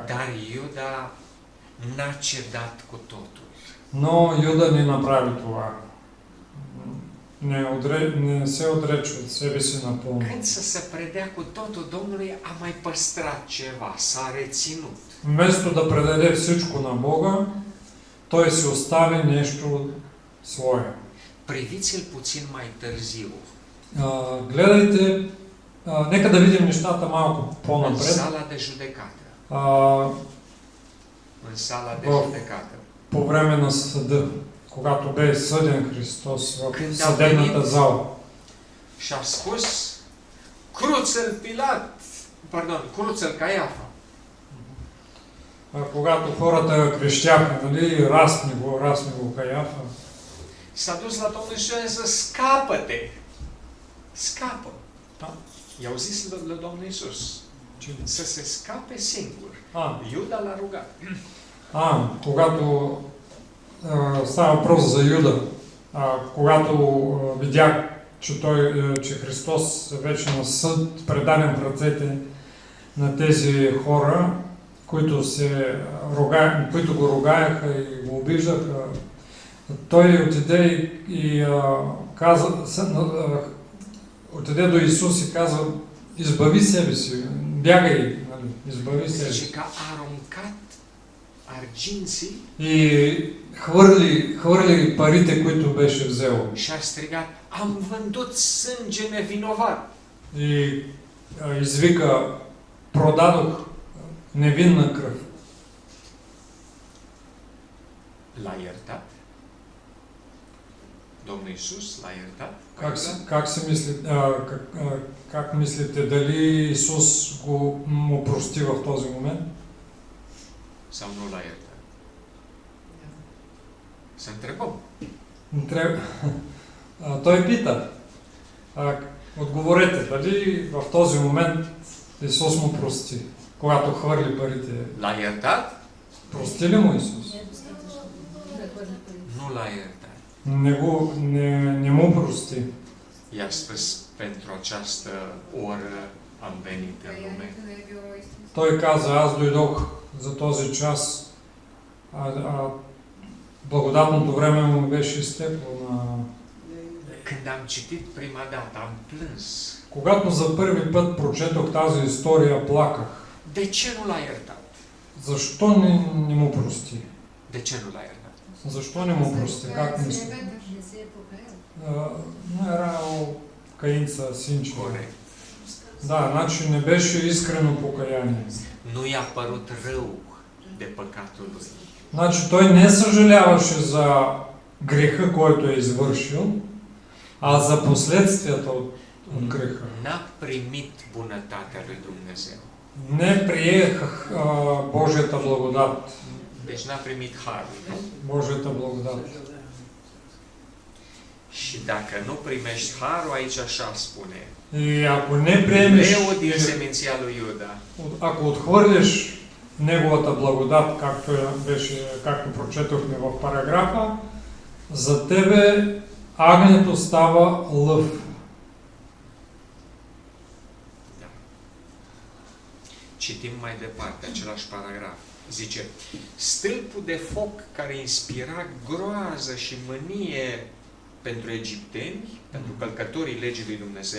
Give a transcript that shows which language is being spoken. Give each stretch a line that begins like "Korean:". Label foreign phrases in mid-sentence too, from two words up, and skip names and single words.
Romanian: Dar Iuda n-a cedat cu totul.
Bulgarian: Но Юда не направи това. Не се отрече от себе си напълно.
Romanian: Când să se predea cu totul Domnului, a mai păstrat ceva, s-a reținut.
Bulgarian: Вместо да предаде всичко на Бога, той си остави нещо свое.
Romanian: Priviți-l puțin mai târziu.
Bulgarian: Гледайте, нека да видим нещата малко
Romanian: În
Bulgarian: по-напред.
Romanian: sala de judecată. În sala de Bă. judecată.
Bulgarian: По време на съда, когато бе съден Христос в
Romanian: Când a
Bulgarian: съдебната
Romanian: venit
Bulgarian: зала.
Romanian: și a spus, cruță-l Pilat, cruță-l Caiafa.
Bulgarian: Когато хората крещяха, нали, разпни го Каяфа.
Romanian: S-a dus la Domnul Iisus și a zis, scapă-te! Scapă! Da. I-au zis la Domnul Iisus să se scape singur.
Bulgarian: А,
Romanian: Iuda l-a rugat.
Bulgarian: когато става въпрос за Юда, когато видях, че Христос е вече на съд, предаден в ръцете на тези хора, които го ругаеха и го обиждаха, той отиде и отиде до Исус и каза, избави себе си, бягай, нали, избави себе си.
Romanian: Zice că a aruncat arginții
Bulgarian: И хвърли парите, които беше взел.
Romanian: și a strigat, am vândut sânge nevinovat.
Bulgarian: И извика, продадох невинна кръв.
Romanian: L-a iertat? Domnul Iisus l-a iertat?
Bulgarian: Как мислите, дали Исус му прости в този момент?
Romanian: Sau nu l-a iertat? Să întrebăm.
Bulgarian: Той пита. Отговорете, дали в този момент Исус му прости, когато хвърли парите?
Romanian: L-a iertat?
Bulgarian: Прости ли му Исус?
Romanian: Nu l-a iertat.
Bulgarian: Не му прости.
Romanian: I-a spus, pentru această oră am venit în lume.
Bulgarian: Той каза, аз дойдох за този час, благодатното време му беше изтекло.
Romanian: Când am citit prima dată, am plâns.
Bulgarian: Когато за първи път прочетох тази история, плаках.
Romanian: De ce nu l-a iertat?
Bulgarian: Защо не му прости?
Romanian: De ce nu l-a iertat?
Bulgarian: Защо не му прости? Как мисли?
Romanian: Nu era o căință sinceră. Corect. Da,
Bulgarian: значи не беше искрено покаяние.
Romanian: Nu i-a părut rău de păcatul lui.
Bulgarian: Значи той не съжаляваше за греха, който е извършил, а за последствията от греха.
Romanian: N-a primit bunătatea lui Dumnezeu.
Bulgarian: Не прие Божията благодат.
Romanian: Deci n-a primit harul.
Bulgarian: Божията благодат.
Romanian: Și dacă nu primești harul, aici așa spune.
Bulgarian: И ако не приемеш,
Romanian: Лео din seminția lui Iuda.
Bulgarian: ако отхвърлиш неговата благодат, както прочетохме в параграфа, за тебе агнето става лъв.
Romanian: Da. Citim mai departe același paragraf. Zice, stâlpul de foc care inspira groază și mânie pentru egipteni, pentru călcătorii legii lui Dumnezeu.